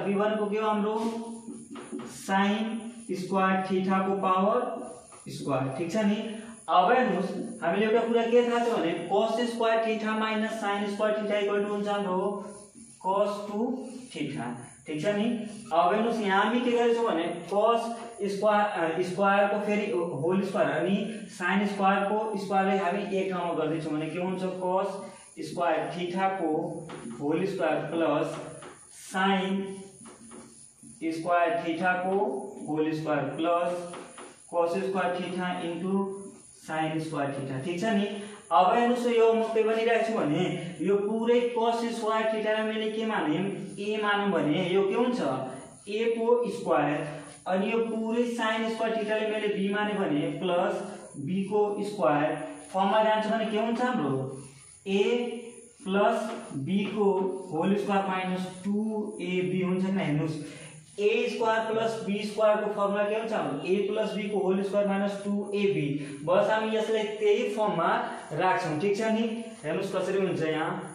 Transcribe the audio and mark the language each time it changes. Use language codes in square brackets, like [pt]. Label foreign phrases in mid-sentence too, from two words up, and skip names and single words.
[ne] b भनेको के हो हाम्रो [en] sin square theta [ne] को [en] power square [ne] ठीक छ नि अब हेर्नुस् हामीले एउटा कुरा के थाहा छ भने [en] cos square theta minus sin square theta equal to [ne] हुन्छ हाम्रो [en] cos 2 theta [ne] ठीक छ नि अब हेर्नुस् यहाँ हामी के गरेछौं भने [en] cos square [ne] को फेरि [en] whole square [ne] अनि [en] sin square [ne] को स्क्वायरलाई हामी एक ठाउँमा गर्दै छौं भने के हुन्छ [en] cos square theta [ne] को [en] whole square plus sin square theta [ne] को [en] whole square plus cos square theta into sin square theta [ne] इन्टु sin स्क्वायर थीटा ठीक छ नि अब हेर्नुस् यो म के भनिरहेको छु भने यो पुरै [en] cos square [ne] थीटालाई मैले के माने a मानौं भने यो के हुन्छ a को स्क्वायर अनि यो पुरै [en] sin square [ne] थीटालाई मैले b माने भने [en] plus b [ne] को स्क्वायर फर्ममा जान्छ भने के हुन्छ हाम्रो [en] a plus b [ne] को [en] whole square minus 2ab [ne] हुन्छ नि हेर्नुस् [en] a square plus b square [ne] को फर्मुला के हुन्छ हाम्रो [en] a plus b [ne] को [en] whole square minus 2ab [ne] बस हामी यसलाई त्यही फर्ममा राख्छौं ठीक छ नि हेर्नुस् कसरी हुन्छ यहाँ